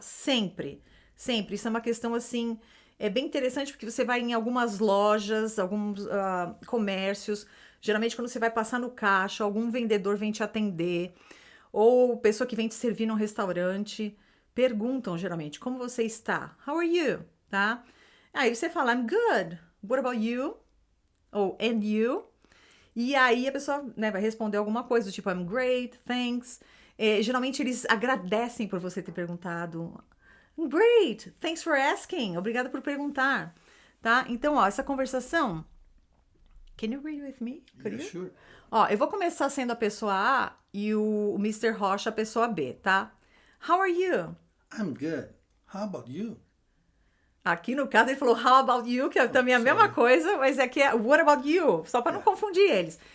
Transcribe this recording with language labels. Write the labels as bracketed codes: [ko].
[pt] Sempre, sempre. Isso é uma questão, assim, é bem interessante porque você vai em algumas lojas, alguns comércios, geralmente quando você vai passar no caixa, algum vendedor vem te atender, ou pessoa que vem te servir num restaurante, perguntam geralmente, como você está? [en] How are you? [pt] Tá? Aí você fala, [en] I'm good. What about you? [pt] Ou [en] and you? [pt] E aí a pessoa, né, vai responder alguma coisa do tipo, [en] I'm great, thanks. [pt] Geralmente eles agradecem por você ter perguntado. [en] I'm great, thanks for asking. [pt] Obrigada por perguntar. Tá? Então, ó, essa conversação... [en] Can you read with me? Yeah, sure. [pt] Ó, eu vou começar sendo a pessoa A e o Mr. Rocha a pessoa B, tá? [en] How are you? I'm good. How about you? [pt] Aqui no caso ele falou [en] how about you, [pt] que é também a mesma coisa, mas aqui é [en] what about you, [pt] só para não confundir eles.